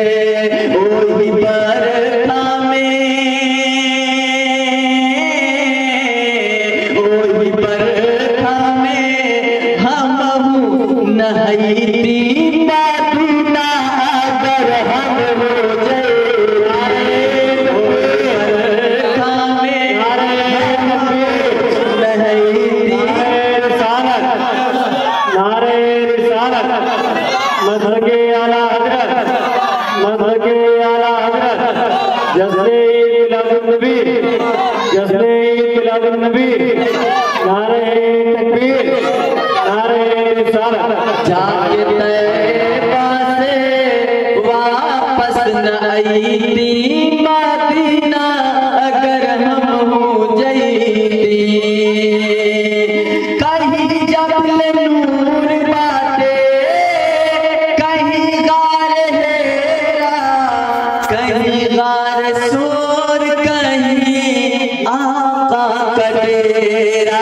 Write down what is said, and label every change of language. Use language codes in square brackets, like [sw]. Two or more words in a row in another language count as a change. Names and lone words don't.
[bho] ओही बरखा में, ओही बरखा में हमहू नहैती मदीना अगर हम हो जाए। बरखा में हमहू नहैती। [ur] نعرۂ رسالت، مذہبِ اعلیٰ حضرت، مذہبِ اعلیٰ حضرت، جشنِ میلاد النبی، جشنِ میلاد النبی، نعرۂ تکبیر، نعرۂ رسالت. [bho] जाके तैबा से वापस न आईती मदीना अगर हम हो जाईती। कहीं जबल नूर बाटे, कहीं गार हेरा, कहीं गार सोर, कहीं आका का डेरा।